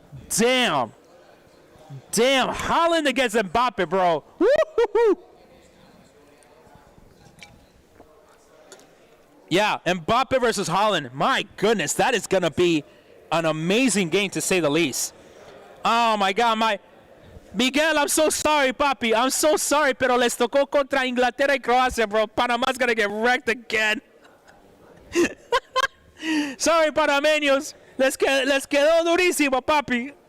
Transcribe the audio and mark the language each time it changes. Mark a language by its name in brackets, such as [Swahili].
[English] Damn. Damn. Holland against Mbappe, bro. Woo-hoo-hoo. Yeah, Mbappe versus Holland. My goodness, that is going to be an amazing game, to say the least. Oh, my God. Miguel, I'm so sorry, papi. I'm so sorry, [Spanish] pero les tocó contra Inglaterra y Croacia, bro. [English] Panama's going to get wrecked again. Sorry, panameños. [Spanish] Les quedó durísimo, papi.